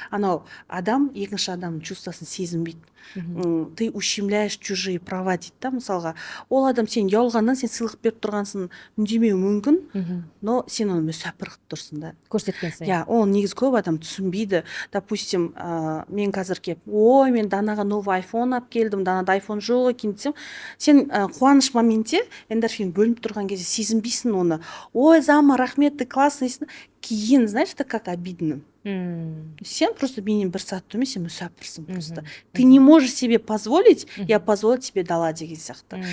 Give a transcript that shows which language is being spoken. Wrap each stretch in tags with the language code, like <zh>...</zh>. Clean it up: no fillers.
<kk>Анау адам, екінші адам чувствосын сезінбейді.</kk> <ru>Ты ущемляешь чужие права</ru> <kk>дейді да, мысалға. Ол адам сен ұялғаннан сен сыйлық беріп тұрғансың, үндемеу мүмкін, но сен оны мүсәпір қылып тұрсың да. Көрсеткен сайын. Я, ол негізі көп адам түсінбейді. Допустим, мен қазір кеп, ой, мен Данаға новый айфон алып келдім, Данада айфон жоқ екен десем, сен қуаныш моментте эндорфин бөлініп тұрған кезде сезінбейсің оны.</kk> <ru>Ой, Зама, рахмет, ты классныйсың. Кейін, знаешь, это как обидно.</ru> <kk>Сен просто менен бір сәт төмен, сен мүсәпірсің просто.</kk> <ru>Ты не можешь себе позволить, я позволить тебе дала</ru> <kk>деген сияқты.</kk>